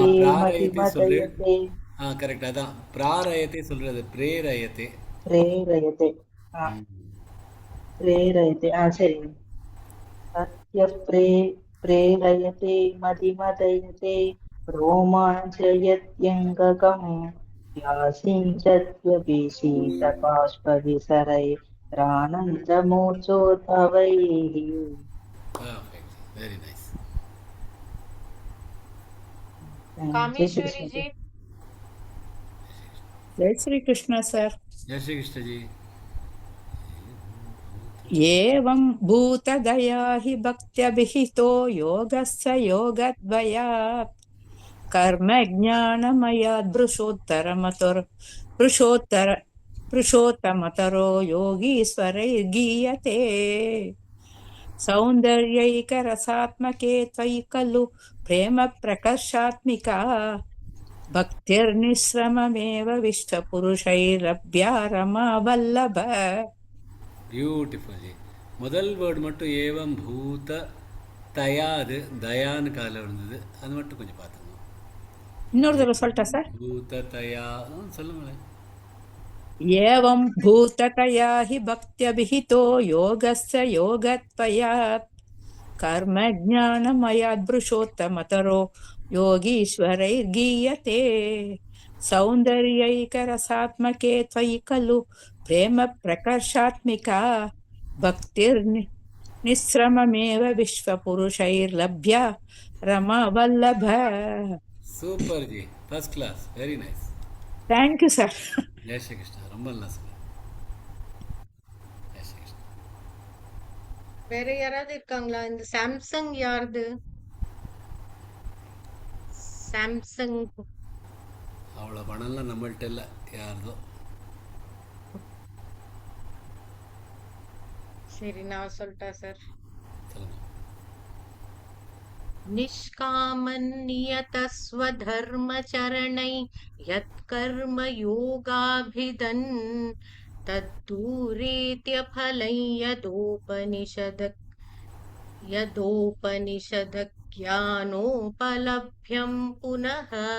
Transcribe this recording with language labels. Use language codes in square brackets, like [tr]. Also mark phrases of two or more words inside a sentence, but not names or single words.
[ta] प्रारयते சொல்றேன் [sa] मतिमदयते [ta] கரெக்ட் அதான் प्रारयते சொல்றது பிரேரயते [sa] प्रेरयते प्रेरयते சரிங்க प्रेरयते मतिमदयते रोमाञ्चयत्यङ्गकं व्यासिञ्चत्यपि शीतबाष्पविसरैरानन्दमूर्च्छोद्भवैः [en] very nice [hi] कामेश्वरी जी जय श्री कृष्ण सर जय श्री कृष्ण जी [sa] एवं भूतदया हि भक्त्यभिहितो योगस्य योगद्वयात् कर्मज्ञानमयात् पुरुषोत्तमतरो योगीश्वरैर्गीयते सौन्दर्यैकरसात्मके त्वयि खलु प्रेम प्रकर्षात्मिका भक्तिर्निःश्रममेव विश्वपुरुषैरभ्या रमा वल्लभ [ta] பியூட்டிஃபுல் ஜி முதல் வேர்டு மட்டும் ஏவம் பூத தயாது தயான்னு காலில் விழுந்தது அது மட்டும் கொஞ்சம் பார்த்துக்கணும் இன்னொரு தடவை சொல்லிட்டா சார் பூத தயா சொல்லுங்களேன் [sa] एवं भूततया हि भक्त्यभिहितो योगस्य योगत्वयात् कर्मज्ञानमयात् पुरुषोत्तमतरो योगीश्वरैर्गीयते सौन्दर्यैकरसात्मके त्वयि खलु प्रेम प्रकर्षात्मिका भक्तिर्निःश्रममेव विश्वपुरुषैर्लभ्या रमा वल्लभ [ta] சூப்பர் ஜி [en] first class very nice thank you sir [hi] जय श्री कृष्णा [ta] ரொம்ப நல்லா சொன்னீங்க [hi] जय श्री कृष्णा [ta] வேற யாராவது இருக்காங்களா இந்த சாம்சங் யாருது சாம்சங் அவ்வளோ பணம்லாம் நம்மள்ட்ட இல்லை யாருதோ சரி நான் சொல்லிட்டா சார் சொல்லுங்க [sa] निष्कामन्नियतस्वधर्मचरणै यत्कर्म योगाभिधन् तद्दूरेत्यफलं यदोपनिषदज्ञानोपलभ्यं पुनः